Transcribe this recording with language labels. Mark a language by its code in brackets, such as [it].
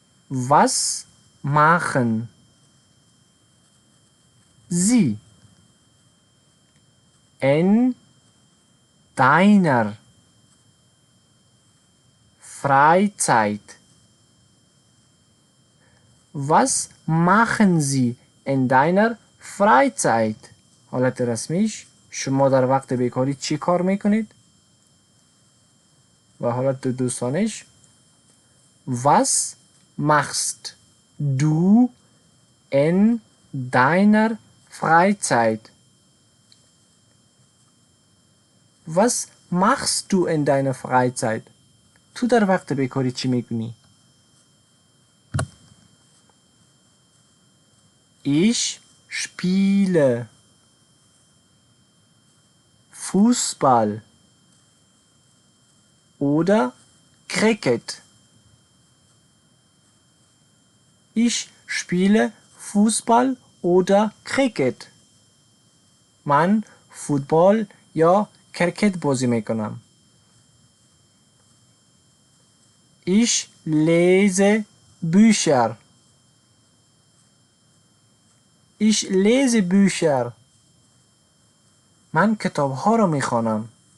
[de] Was machen Sie in deiner Freizeit? Was machen Sie in deiner Freizeit? [fa] حالت رسمیش شما در وقت بیکاری چی کار میکنید؟ و حالت دوستانش [de] Was machst du in deiner Freizeit? Was machst du in deiner Freizeit? [fa] تو در وقت بیکاری چی میکنی؟ [de] Ich spiele Fußball oder Cricket. Ich spiele Fußball oder Cricket. [fa] من فوتبال یا کرکت بازی میکنم. [de] Ich lese Bücher. Ich lese Bücher. [fa] من کتاب ها را میخوانم.